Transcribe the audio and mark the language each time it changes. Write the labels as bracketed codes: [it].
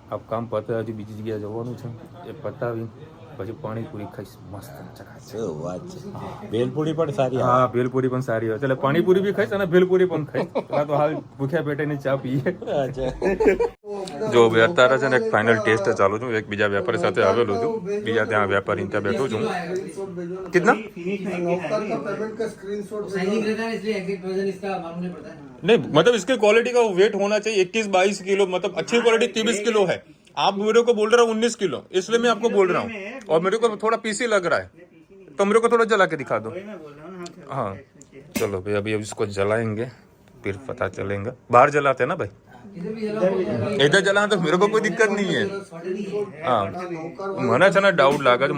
[gu] આ કામ પતે હજી બીજી જગ્યાએ જવાનું છે, એ પતાવી પછી પાણીપુરી ખાઈશ મસ્ત ચકાચક. ભેલપુરી પણ સારી. હા, ભેલપુરી પણ સારી હોય. એટલે પાણીપુરી બી ખાઈશ અને ભેલપુરી પણ ખાઈશ. તો હાલ ભૂખ્યા પેટેની ચા પીએ. જો ભાઈ, અત્યારે છે ને એક ફાઇનલ ટેસ્ટ ચાલુ છું. એક બીજા વેપારી સાથે આવેલું છું, બીજા ત્યાં વેપારી ત્યાં બેઠો છું. [hi] कितना नहीं, मतलब इसके क्वालिटी का वेट होना चाहिए 21-22 किलो, मतलब अच्छी क्वालिटी 23 किलो है. आप मेरे को बोल रहे हो 19 किलो, इसलिए मैं आपको बोल रहा हूँ. और मेरे को थोड़ा पीसी लग रहा है, तो मेरे को थोड़ा जला के दिखा दो. हाँ चलो भाई, अभी इसको जलाएंगे फिर पता चलेगा. बाहर जलाते हैं ना भाई? इधर चलाना तो मेरे को कोई दिक्कत नहीं है. [gu] हाँ મને છે ને ડાઉટ લાગે છે.